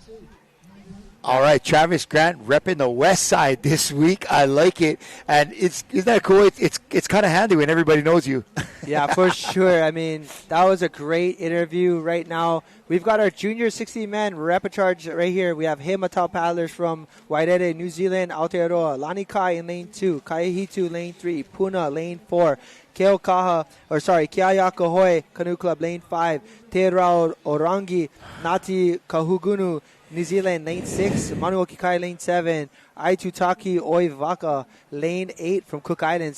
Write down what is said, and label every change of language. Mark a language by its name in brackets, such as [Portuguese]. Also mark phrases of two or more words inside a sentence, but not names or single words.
[English] All right, Travis Grant repping the West Side this week. I like it, and isn't that cool? It's kind of handy when everybody knows you. Yeah, for sure. I mean, that was a great interview. Right now, we've got our junior 60-man repertoire right here. We have Heimatau paddlers from Waitere, New Zealand, Aotearoa, Lani Kai in lane 2, Kaihitu lane 3, Puna lane 4, Kiayaka Hoi Canoe Club lane 5, Te Rao Orangi, Ngati Kahugunu New Zealand lane 6, Manuoki Kai lane 7, Aitutaki Oivaka lane 8 from Cook Islands.